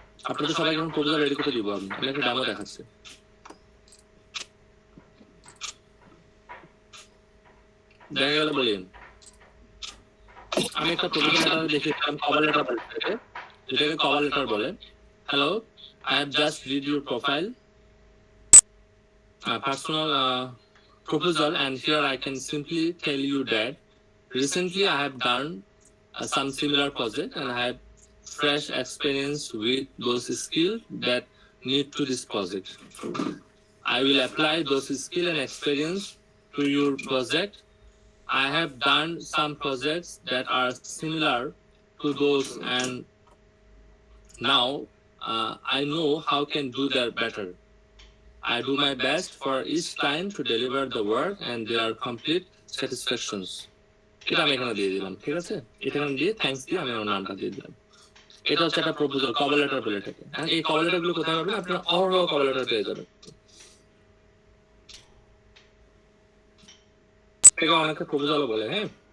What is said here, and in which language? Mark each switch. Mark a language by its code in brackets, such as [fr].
[bn] আপনাদের সবাই যখন প্রপোজাল রেডি করতে দিব, আমি একটা ডেমো দেখাচ্ছি। দেখা গেল বলেন আমি একটা প্রপোজাল লেটার দেখেছিলাম, কভার লেটার বলে, যেটাকে কভার লেটার বলে। [en] Hello, I have just read your profile, personal proposal, and here I can simply tell you that recently I have done some similar project and I have fresh experience with those skills that need to this project. I will apply those skills and experience to your project. I have done some projects that are similar to those, and now I know how can do that better. I do my best for each client to deliver the work and their complete satisfactions. [bn] এটা আমি এখানে দিয়ে দিলাম, ঠিক আছে? এটা এখানে দিয়ে থ্যাঙ্কস দিয়ে আমি আমার নামটা দিয়ে দিলাম। এটা হচ্ছে একটা প্রপোজাল, কভার লেটার বলে থাকে। এই কভার লেটার গুলো কোথায় পাবেন? আপনারা অহরহ কভার লেটার পেয়ে যাবেন। এটা অনেকে প্রপোজালও বলে, হ্যাঁ।